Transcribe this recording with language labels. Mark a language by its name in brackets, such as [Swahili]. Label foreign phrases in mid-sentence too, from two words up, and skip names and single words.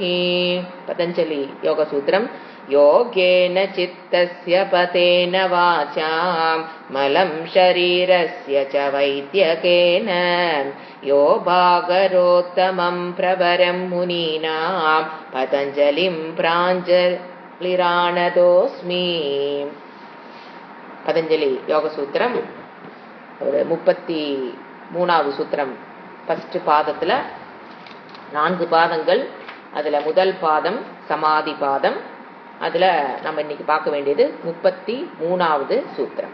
[Sanskrit] पतञ्जलि योगसूत्रम् योगेन चित्तस्य पतेन वाचा मलं शरीरस्य च वैद्यकेन यो भागरोत्तमं प्रवरं मुनीनां पतञ्जलिं प्राञ्जलिरानतोऽस्मि। [Tamil] பதஞ்சலி யோக சூத்திரம் ஒரு 33வது சூத்திரம். ஃபர்ஸ்ட் பாதத்துல 4 பாதங்கள். அதுல முதல் பாதம் சமாதி பாதம். அதுல நம்ம இன்னைக்கு பார்க்க வேண்டியது 33வது சூத்திரம்.